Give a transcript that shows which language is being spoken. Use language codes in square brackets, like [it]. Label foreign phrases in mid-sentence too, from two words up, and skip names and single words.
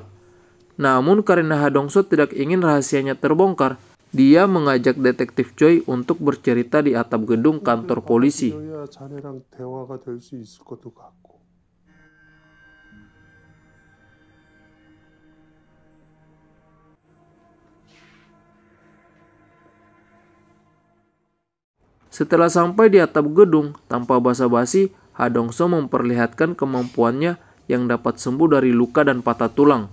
[id] Namun karena Hadongso tidak ingin rahasianya terbongkar, dia mengajak Detektif Choi untuk bercerita di atap gedung kantor polisi. [ko] 자네랑 대화가 될 수 있을 것도 같고. [id] Setelah sampai di atap gedung, tanpa basa-basi, Hadongso memperlihatkan kemampuannya yang dapat sembuh dari luka dan patah tulang.